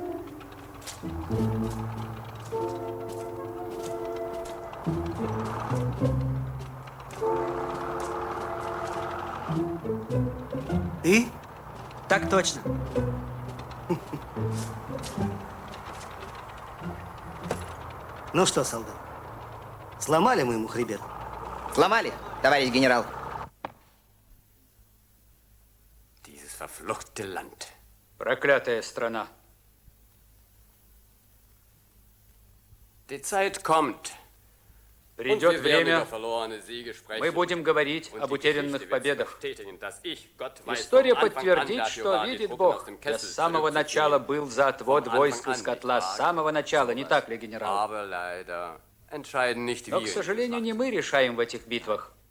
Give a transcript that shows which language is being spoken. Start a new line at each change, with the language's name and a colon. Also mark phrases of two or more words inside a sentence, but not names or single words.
Russian: Ты? Так точно. Ну что, солдат, сломали мы ему хребет? Сломали, товарищ генерал.
German: Dieses verfluchte Land.
Russian: Проклятая страна.
German: Die Zeit kommt.
Russian: Придет время, мы будем говорить об утерянных победах. История подтвердит, что, видит Бог, я с самого начала был за отвод войск из котла. С самого начала, не так ли, генерал? Но, к сожалению, не мы решаем в этих битвах.